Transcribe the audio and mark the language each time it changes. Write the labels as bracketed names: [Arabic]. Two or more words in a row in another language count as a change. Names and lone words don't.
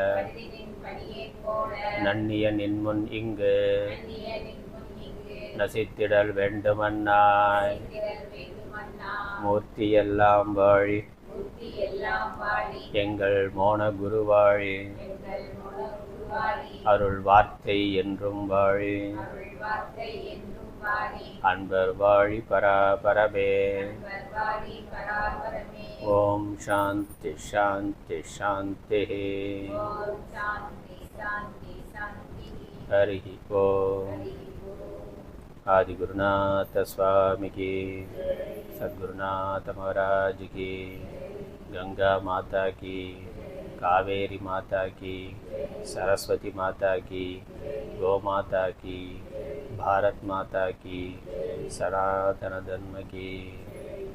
[Tamil] நன்னிய நின்முன் இங்கு நசித்திடல் வேண்டுமன்னாய் மூர்த்தியெல்லாம் வாழி எங்கள் மோன குருவாழி அருள் வார்த்தை என்றும் வாழி அன்பர் வாழி பராபரமே. [Sanskrit] ओम् शान्ति शान्ति शान्ति. हरि ओम्. [Hindi] आदि गुरुनाथ स्वामी की, सद्गुरुनाथ महाराज की, गंगा माता की, कावेरी माता की, सरस्वती माता की, गौ माता की, भारत माता की, सनातन धर्म की.